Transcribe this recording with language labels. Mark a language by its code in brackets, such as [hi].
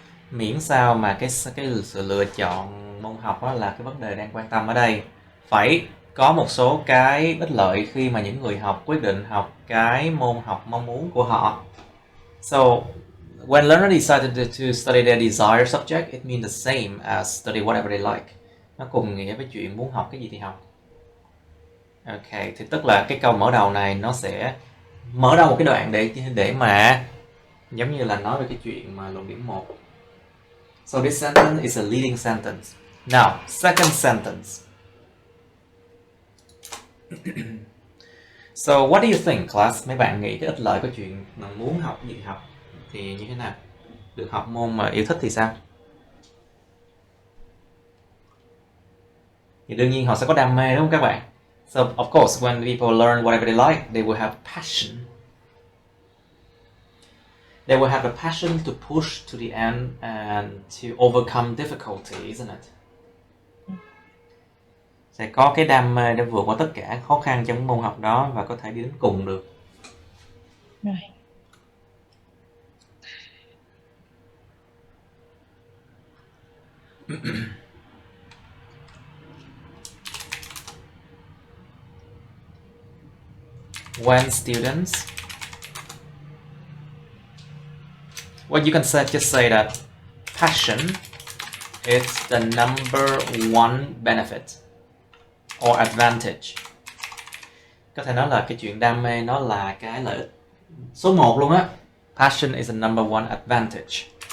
[vi] Miễn sao mà cái sự lựa chọn môn học đó là cái vấn đề đang quan tâm ở đây. Phải có một số cái ích lợi khi mà những người học quyết định học cái môn học mong muốn của họ. [en] So, when learners decided to study their desired subject, it means the same as study whatever they like. [vi] Nó cùng nghĩa với chuyện muốn học cái gì thì học. Ok, thì tức là cái câu mở đầu này nó sẽ mở đầu một cái đoạn để mà giống như là nói về cái chuyện mà luận điểm 1. [en] So this sentence is a leading sentence. Now, second sentence. So what do you think, class? [vi] Mấy bạn nghĩ cái ích lợi của chuyện mà muốn học gì học thì như thế nào? Được học môn mà yêu thích thì sao? Thì đương nhiên họ sẽ có đam mê đúng không các bạn? [en] So of course when people learn whatever they like, they will have passion. They will have a passion to push to the end and to overcome difficulty, isn't it? [vi] Sẽ có cái đam mê để vượt qua tất cả khó khăn trong môn học đó và có thể đi đến cùng được. Rồi. [en] When students, well, you can just say that passion is the number one benefit or advantage. [vi] Có thể nói là cái chuyện đam mê nó là cái lợi ích số 1 luôn á. [en] Passion is the number one advantage.